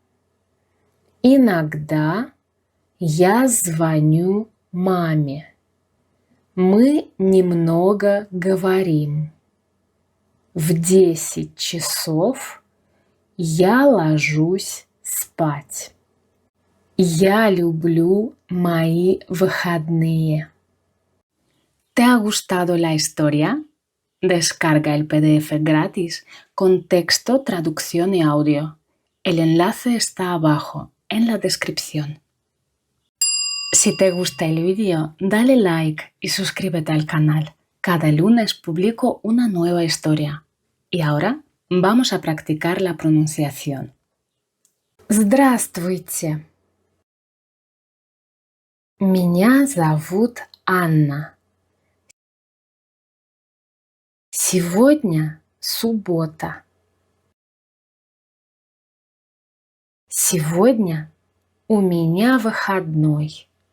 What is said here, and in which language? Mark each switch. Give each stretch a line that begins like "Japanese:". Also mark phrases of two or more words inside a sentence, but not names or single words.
Russian: Иногда я звоню маме. Мы немного говорим. В 10 часов я ложусь спать. Я люблю мои выходные.
Spanish: ¿Te ha gustado la historia? Descarga el PDF gratis con texto, traducción y audio. El enlace está abajo, en la descripción. Si te gusta el vídeo, dale like y suscríbete al canal. Cada lunes publico una nueva historia. Y ahora vamos a practicar la pronunciación.
Russian: Здравствуйте. Меня зовут Анна. Сегодня суббота. Сегодня у меня выходной.